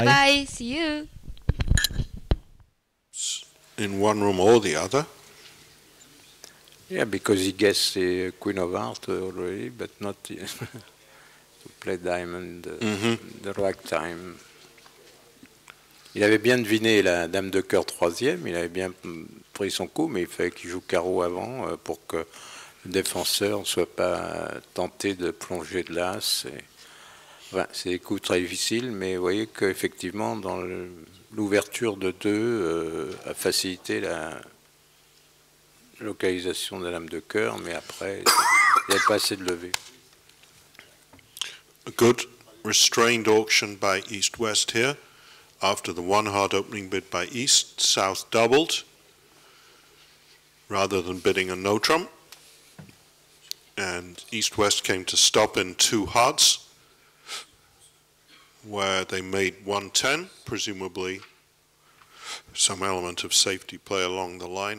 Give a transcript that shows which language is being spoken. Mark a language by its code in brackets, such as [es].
[en] Bye-bye. See you. In one room or the other. Yeah, because he guessed the Queen of Hearts already, but not to play diamond the right time. [fr] Il avait bien deviné la dame de cœur troisième, il avait bien pris son coup, mais il fallait qu'il joue carreau avant pour que le défenseur ne soit pas tenté de plonger de l'as. Enfin, c'est des coups très difficiles, mais vous voyez qu'effectivement, dans l'ouverture de deux a facilité la localisation de la dame de cœur, mais après, il n'y avait pas assez de levée. [en] A good restrained auction by East-West here. After the one hard opening bid by East, South doubled rather than bidding a no trump. And East-West came to stop in two hearts, where they made 110, presumably some element of safety play along the line.